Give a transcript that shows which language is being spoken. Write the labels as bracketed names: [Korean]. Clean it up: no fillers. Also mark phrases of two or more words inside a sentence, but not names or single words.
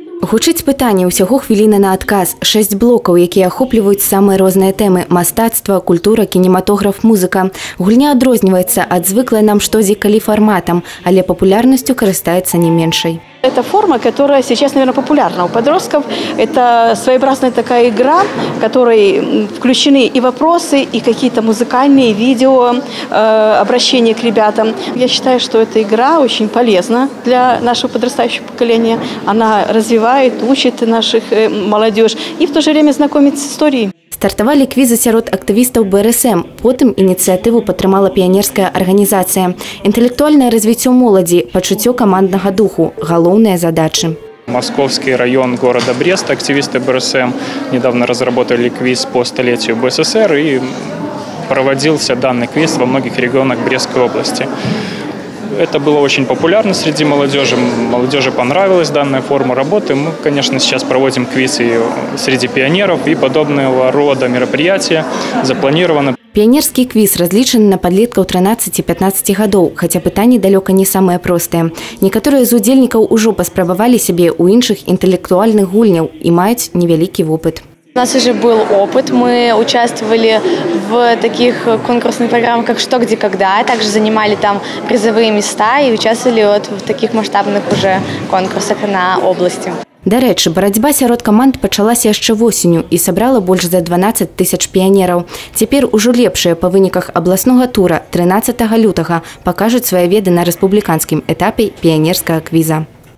[Belarusian] Гучыць пытанне, усяго хвіліна на адказ. 6 блокаў, якія ахопліваюць самыя розныя тэмы: мастацтва, культура, кінематограф, музыка. Гульня адрозніваецца ад звыклай нам штодзікалі фарматам, але папулярнасцю карыстаецца не меншай. [Russian] Это форма, которая сейчас, наверное, популярна у подростков. Это своеобразная такая игра, в которой включены и вопросы, и какие-то музыкальные видео, обращения к ребятам. Я считаю, что эта игра очень полезна для нашего подрастающего поколения. Она развивает, учит наших молодежь и в то же время знакомит с историей. [Belarusian] Стартавалі квізы сярод актывістаў БРСМ, потым ініцыятыву падтрымала піянерская арганізацыя. Інтэлектуальнае развіццё моладзі, пачуццё каманднага духу – галоўныя задачы. [Russian] Московский район города Брест, активисты БРСМ недавно разработали квиз по столетию БССР, и проводился данный квиз во многих регионах Брестской области. Это было очень популярно среди молодежи. Молодежи понравилась данная форма работы. Мы, конечно, сейчас проводим квиз и среди пионеров, и подобного рода мероприятия запланированы. [Belarusian] Піянерскі квіз разлічаны на падлеткаў 13-15 гадоў, хаця пытанні далёка не самыя простыя. Некаторыя з удзельнікаў ужо паспрабавалі сябе ў іншых інтэлектуальных гульняў і маюць невялікі вопыт. [Russian] У нас уже был опыт, мы участвовали в таких конкурсных программах, как «Что, где, когда», также занимали там призовые места и участвовали в таких масштабных уже конкурсах на области. [Belarusian] Дарэчы, барацьба сярод каманд пачалася яшчэ восенню і сабрала больш за 12 тысяч піянераў. Цяпер ужо лепшыя па выніках абласнога тура 13 лютага пакажуць свае веды на рэспубліканскім этапе піянерскага квіза.